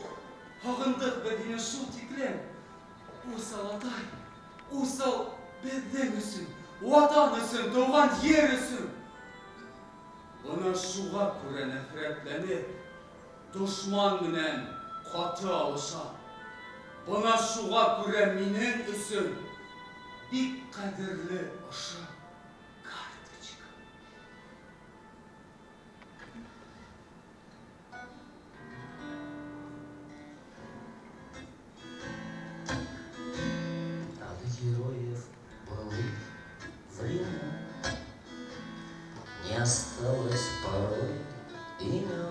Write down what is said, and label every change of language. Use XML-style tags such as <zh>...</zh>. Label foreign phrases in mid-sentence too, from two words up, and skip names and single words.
<ba>Һағындыҡ беҙ һине шул тиклем. Усал атай, усал беҙҙең өсөн, ватан өсөн, тыуған ер өсөн. Бына шуға күрә нәфрәтләнеп, дошман менән ҡаты алыша. Бына шуға күрә минең өсөн бик ҡәҙерле ошо карточка.</ba> <ru>От героев былых времен не осталось порой имен.</ru>